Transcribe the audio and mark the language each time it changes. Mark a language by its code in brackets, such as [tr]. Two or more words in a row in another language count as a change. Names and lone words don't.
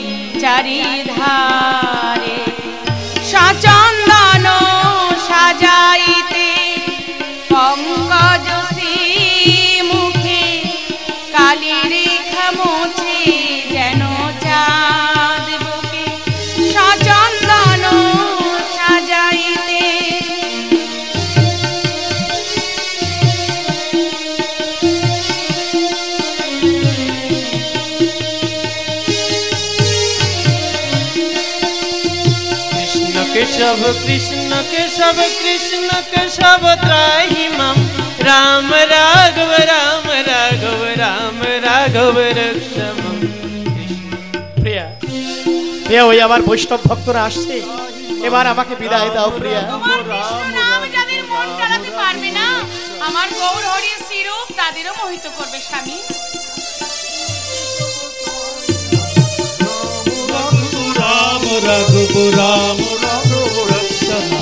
[bn] চারিধারে সচন্দন সাজাইতে পঙ্কজ মুখে কালী রেখা মোছে যেন চাঁদ বুকে সচন্দন সাজাইতে [sa] केशव कृष्ण केशव कृष्ण केशव त्राहि मां राम राघव राम राघव राम राघव रक्ष मां। [bn] प्रिया प्रिया ওই আমার বৈষ্ণব ভক্তরা আসছে, এবার আমাকে বিদায় দাও প্রিয়া। তোমার কৃষ্ণ নাম যাদের মন কাড়াতে পারবে না, আমার গৌর হরির শ্রীরূপ তাদেরও মোহিত করবে স্বামী। [sa] রাম রাঘব রাম রাঘব রক্ষ মাং।